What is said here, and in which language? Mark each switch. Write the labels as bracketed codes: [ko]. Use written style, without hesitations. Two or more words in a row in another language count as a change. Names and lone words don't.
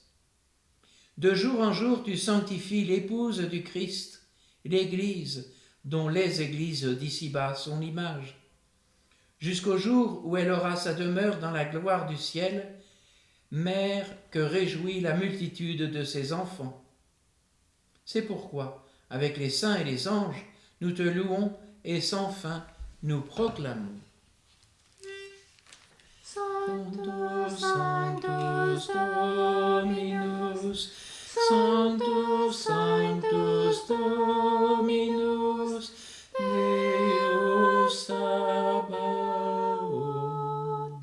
[fr] De jour en jour, tu sanctifies l'épouse du Christ, l'Église, dont les églises d'ici-bas sont l'image, jusqu'au jour où elle aura sa demeure dans la gloire du ciel, mère que réjouit la multitude de ses enfants. C'est pourquoi, avec les saints et les anges, nous te louons et sans fin nous proclamons. [la] Sanctus, Sanctus Dominus, Sanctus, Sanctus Dominus, Deus Sabaoth.